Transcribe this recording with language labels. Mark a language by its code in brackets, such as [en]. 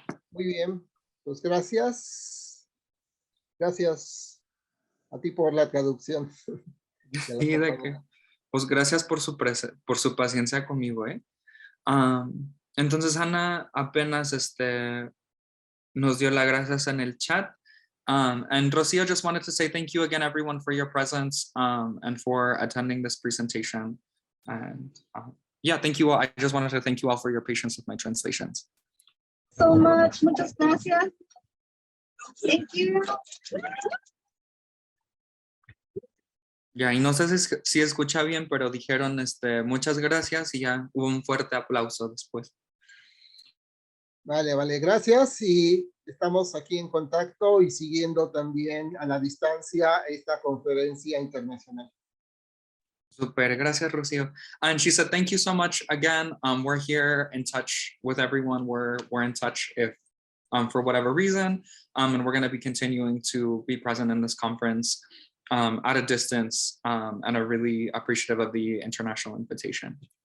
[es] Muy bien, pues gracias. Gracias a ti por la traducción. Sí, de que, pues gracias por su paciencia conmigo, ¿eh? Entonces Ana apenas nos dio las gracias en el chat. [en] And Rocio just wanted to say thank you again, everyone, for your presence and for attending this presentation. And yeah, thank you all. I just wanted to thank you all for your patience with my translations. So much. [es] Muchas gracias. [en] Thank you. [es] Ya, y no sé si escucha bien, pero dijeron muchas gracias y ya hubo un fuerte aplauso después. Vale, vale, gracias. Y estamos aquí en contacto y siguiendo también a la distancia esta conferencia internacional. Super, gracias, Rocío. [en] And she said, thank you so much again. We're here in touch with everyone. We're in touch if for whatever reason, and we're going to be continuing to be present in this conference at a distance, and are really appreciative of the international invitation.